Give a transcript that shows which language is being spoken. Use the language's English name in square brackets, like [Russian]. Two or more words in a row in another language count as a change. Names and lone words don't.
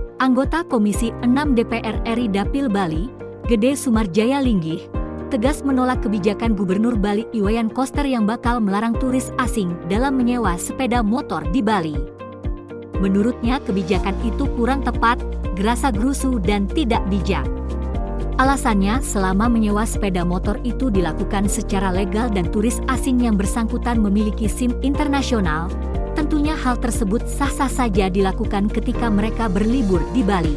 [Indonesian] Anggota Komisi 6 DPR RI Dapil Bali, Gede Sumarjaya Linggih, tegas menolak kebijakan Gubernur Bali Iwayan Koster yang bakal melarang turis asing dalam menyewa sepeda motor di Bali. Menurutnya kebijakan itu kurang tepat, gerasa-gerusu dan tidak bijak. Alasannya, selama menyewa sepeda motor itu dilakukan secara legal dan turis asing yang bersangkutan memiliki SIM internasional, tentunya hal tersebut sah-sah saja dilakukan ketika mereka berlibur di Bali.